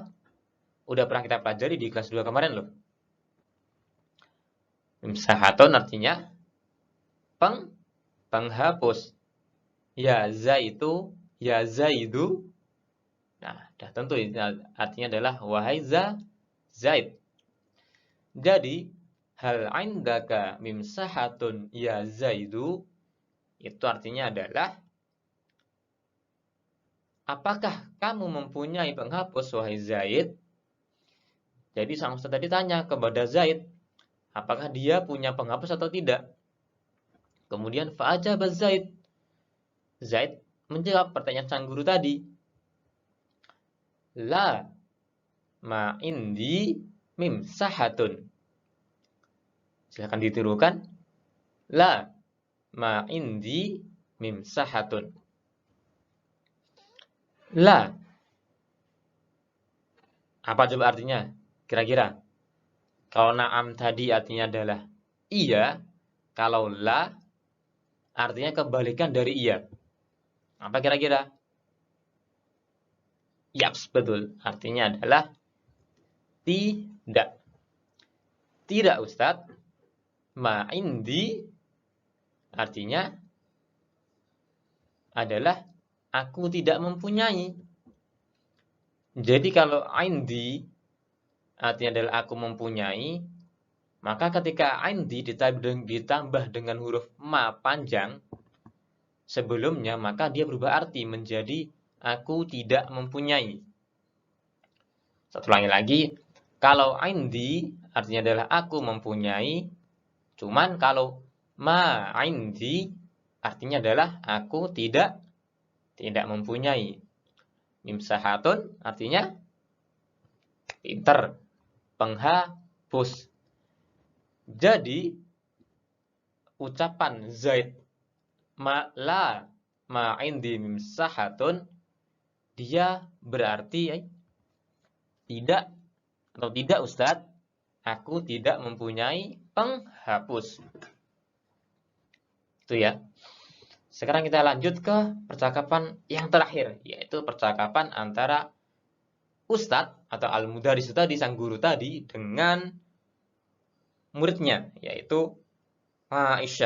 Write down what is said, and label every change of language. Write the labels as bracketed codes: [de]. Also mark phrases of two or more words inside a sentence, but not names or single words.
[id] Udah pernah kita pelajari di kelas 2 kemarin loh. Mimsahatun artinya penghapus. [ar] يا زيد. [id] Nah, dah tentu artinya adalah wahai Zaid. [ar] Jadi, هل عندك ممسحة يا زيد, [id] itu artinya adalah apakah kamu mempunyai penghapus wahai Zaid? Jadi sang ustaz tadi tanya kepada Zaid, apakah dia punya penghapus atau tidak? Kemudian fa'ajaba Zaid. Zaid menjawab pertanyaan sang guru tadi. [ar] لا ما عندي ممسحة. [id] Silakan ditirukan. [ar] لا ما عندي ممسحة. [id] La. Apa coba artinya? Kira-kira. Kalau na'am tadi artinya adalah iya. Kalau la artinya kebalikan dari iya. Apa kira-kira? Yaps, betul. Artinya adalah tidak. Tidak, Ustadz. [ar] ما عندي [id] artinya adalah aku tidak mempunyai. Jadi kalau indi artinya adalah aku mempunyai, maka ketika indi ditambah dengan huruf ma panjang sebelumnya, maka dia berubah arti menjadi aku tidak mempunyai. Satu lagi, kalau indi artinya adalah aku mempunyai, cuman kalau [ar] ما عندي [id] artinya adalah aku tidak mempunyai. Mimsahatun artinya pinter, penghapus. Jadi ucapan Zaid [ar] ما عندي ممسحة, [id] dia berarti tidak atau tidak Ustadz, aku tidak mempunyai penghapus. Itu ya. Sekarang kita lanjut ke percakapan yang terakhir, yaitu percakapan antara Ustadz atau al-mudarris tadi, sang guru tadi, dengan muridnya, yaitu Aisyah.